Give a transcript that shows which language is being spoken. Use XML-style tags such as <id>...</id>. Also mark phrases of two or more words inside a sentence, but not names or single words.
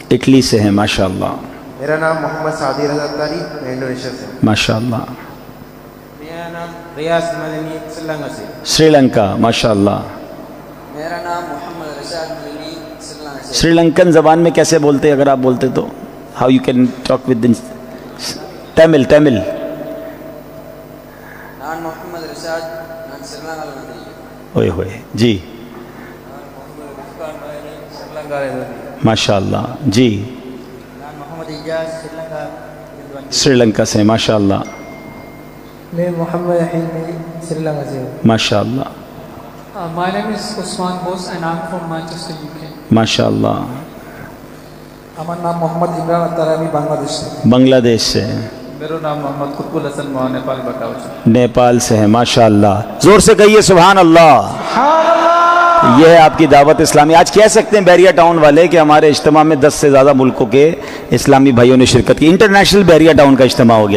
<ur>اٹلی سے ہیں، ماشاء اللہ۔ میرا نام محمد سعدی رضا تاری، میں انڈونیشیا سے ہوں۔ ماشاء اللہ۔ میرا نام ریاض مدنی، سری لنکا سے۔ سری لنکا، ماشاء اللہ۔ میرا نام محمد رشاد مدنی، سری لنکا سے۔ سری لنکن زبان میں کیسے بولتے اگر آپ بولتے تو؟</ur> <en>How you can talk with Tamil?</en> <ta>நான் முகம்மது ரஷாத், நான் ஸ்ரீ லங்கா.</ta> <ur>ہوئے ہوئے جی ماشاء اللہ جی محمد اجاز سری لنکا سے ماشاء اللہ میں محمد حلمی سری لنکا سے ہوں. ماشاء اللہ</ur> <en>My name is Usman Bose and I'm from Manchester, UK.</en> <ur>ماشاء اللہ</ur> <bn>আমার নাম মোহাম্মদ ইমরান আত্তার, আমি বাংলাদেশ থেকে.</bn> <ur>بنگلہ دیش سے میرا نام محمد قطب الحسن</ur> <ne>म नेपाल बाट</ne> <ur>نیپال سے ہے ماشاء اللہ. زور سے کہیے سبحان اللہ. یہ ہے آپ کی دعوت اسلامی. آج کہہ سکتے ہیں بیریا ٹاؤن والے کہ ہمارے اجتماع میں 10 سے زیادہ ملکوں کے اسلامی بھائیوں نے شرکت کی. انٹرنیشنل بیریا ٹاؤن کا اجتماع ہو گیا.</ur>